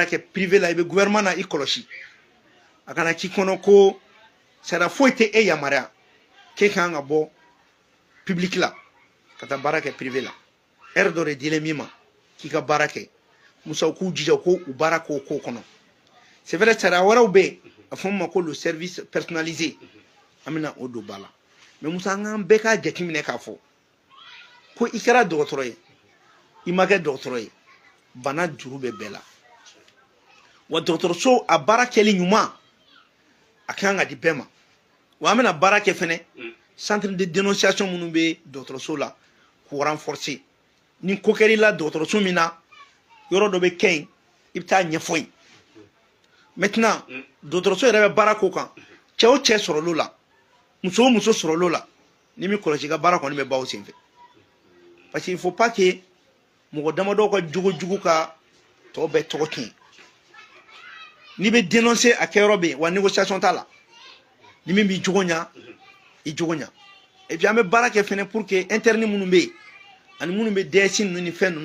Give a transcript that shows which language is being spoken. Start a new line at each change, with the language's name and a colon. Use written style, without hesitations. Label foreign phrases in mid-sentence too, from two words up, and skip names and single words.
Bambara: kɛ privé la i bɛ gouvernement na i kɔlɔsi a kana k'i kɔnɔ ko sariya foyi tɛ e yamaruya k'e kan ka bɔ public la ka taa baara kɛ privé la heure dɔ de dilen min ma k'i ka baara kɛ musa u k'u jija ko u baara k'o ko kɔnɔ
French: c'est vrai
Bambara: sariya wɛrɛw bɛ yen a fɔ min ma ko
French: le service personnalisé
Bambara: an bɛna o don ba la mais musa an k'an bɛɛ k'a jateminɛ k'a fɔ ko i kɛra dɔgɔtɔrɔ ye i ma kɛ dɔgɔtɔrɔ ye bana juru bɛ bɛɛ la wa dɔgɔtɔrɔso a baara kɛli ɲuman a kan ka di bɛɛ ma wa an bɛna baara kɛ fɛnɛ
French: centre de dénonciation
Bambara: minnu bɛ dɔgɔtɔrɔso la k'o renforcer ni ko kɛr'i la dɔgɔtɔrɔso min na yɔrɔ dɔ bɛ kɛ yen i bɛ taa ɲɛfɔ yen maintenant dɔgɔtɔrɔso yɛrɛ bɛ baara k'o kan cɛ o cɛ sɔrɔl'o la muso o muso sɔrɔl'o la ni min kɔlɔsi i ka baara kɔni bɛ ban o senfɛ
French: parce que il faut pas que
Bambara: mɔgɔ damadɔ ka jogo ka tɔ bɛɛ tɔgɔ tiɲɛ n'i bɛ dénoncer a kɛyɔrɔ bɛ yen wa négociation t'a la ni min b'i jogo ɲa i jogo ɲa
French: et puis
Bambara: an bɛ baara kɛ fɛnɛ
French: pour que interne
Bambara: minnu bɛ yen ani minnu bɛ DSI ninnu ni fɛn ninnu